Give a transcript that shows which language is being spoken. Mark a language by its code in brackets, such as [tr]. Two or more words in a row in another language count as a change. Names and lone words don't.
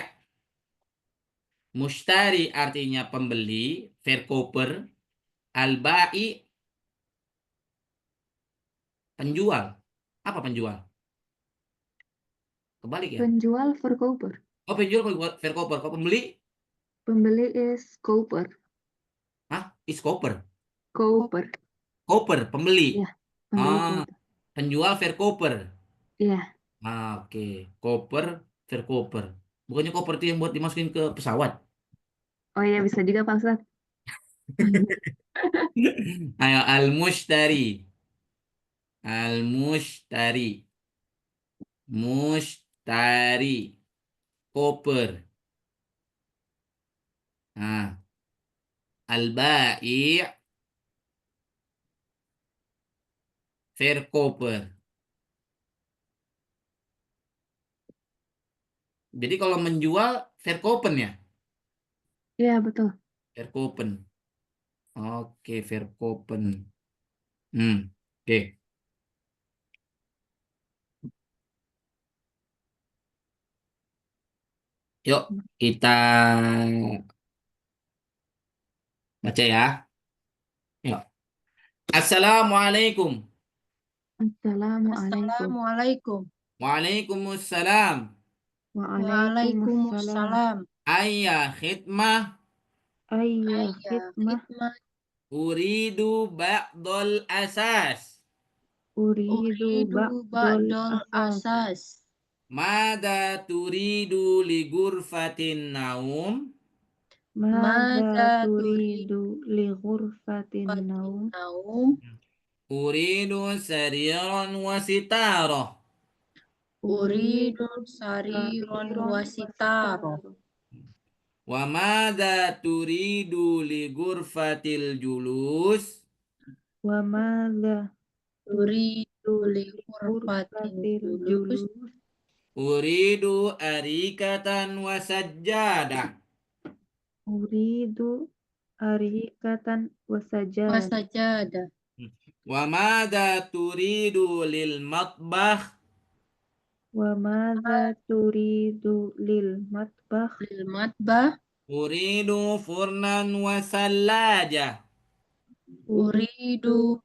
[id] Mushtari artinya pembeli, verkoper. Al-bai' penjual. Apa penjual? Kebalik ya? Penjual verkoper. Oh, penjual verkoper. Kalau pembeli, Pembeli [nl] is koper. is koper. [id] Koper. Koper, pembeli. Ya, pembeli Ah, koper. penjual verkoper. Iya. Oke. Koper, verkoper. Bukannya koper itu yang buat dimasukin ke pesawat? Oh iya bisa juga Pak Ustaz. Ayo, [ar] al-mushtari. المشتري. مشتري. [id] Koper. Nah, al-bai' verkoper. Jadi kalau menjual verkopen ya? Iya betul. Verkopen. Oke, verkopen. Oke. Yuk, kita baca ya. Yuk. [ar] Assalamualaikum. Assalamualaikum. Assalamualaikum. Waalaikumsalam. Waalaikumsalam. أي خدمة. أي خدمة. أريد بعض الأثاث. أريد بعض الأثاث. ماذا تريد لغرفة النوم. ماذا تريد لغرفة النوم. أريد سريرا وستارة. أريد سريرا وستارة. وماذا تريد لغرفة الجلوس. وماذا أريد ل ghurfatil ghurfatil julus. أريد أريكة وسجادة. أريد أريكة وسجاد. wasajada. وماذا تريد للمطبخ. وماذا تريد للمطبخ. للمطبخ. أريد فرنا وثلاجة. Uridu